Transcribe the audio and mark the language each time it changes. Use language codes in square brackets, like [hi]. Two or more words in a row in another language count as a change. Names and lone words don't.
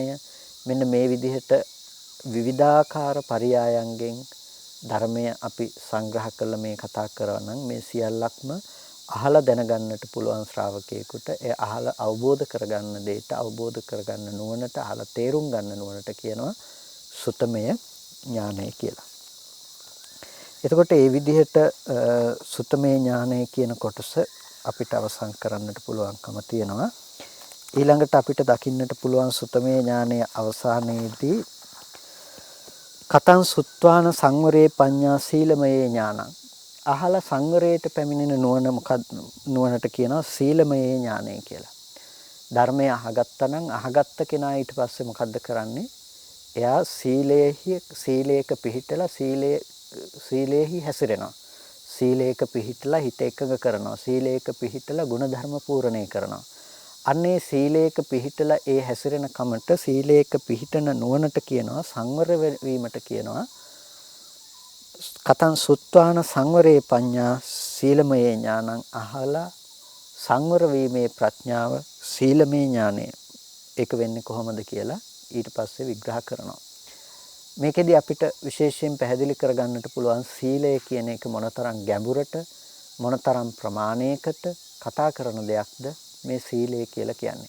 [si] මෙන්න මේ විදිහට විවිධාකාර පරයයන්ගෙන් ධර්මය අපි සංග්‍රහ කළ මේ කතා කරනවා නම් මේ සියල්ලක්ම අහලා දැනගන්නට පුළුවන් ශ්‍රාවකයෙකුට ඒ අහලා අවබෝධ කරගන්න දෙයට අවබෝධ කරගන්න නුවණට අහලා තේරුම් ගන්න නුවණට කියනවා සුතමය ඥානය කියලා. එතකොට මේ විදිහට සුතමේ ඥානය කියන කොටස අපිට අවසන් කරන්නට පුළුවන්කම තියෙනවා. ඊළඟට අපිට දකින්නට පුළුවන් සුතමේ ඥානයේ අවසානයේදී [pi] කතං සුත්වාන සංවරේ පඤ්ඤා සීලමයේ ඥානං. [si] අහලා සංවරයට පැමිණෙන නුවණ මොකක්ද? නුවණට කියනවා සීලමයේ ඥානය කියලා. ධර්මය අහගත්තා නම් අහගත්ත කෙනා ඊට පස්සේ මොකද්ද කරන්නේ? එයා සීලයක පිහිටලා සීලේහි හැසිරෙනවා. සීලයක පිහිටලා හිත එකඟ කරනවා. සීලයක පිහිටලා ගුණධර්ම පූර්ණේ කරනවා. අන්නේ සීලයක පිහිටලා ඒ හැසිරෙන කමට සීලයක පිහිටන නුවණට කියනවා සංවර වීමට කියනවා [pi] කතං සුත්වාන සංවරේ පඤ්ඤා සීලමයේ ඥානං. [si] අහලා සංවර වීමේ ප්‍රඥාව සීලමේ ඥානය. ඒක වෙන්නේ කොහොමද කියලා ඊට පස්සේ විග්‍රහ කරනවා. මේකෙදි අපිට විශේෂයෙන් පැහැදිලි කරගන්නට පුළුවන් සීලය කියන එක මොනතරම් ගැඹුරට මොනතරම් ප්‍රමාණයකට කතා කරන දෙයක්ද මේ සීලය කියලා කියන්නේ.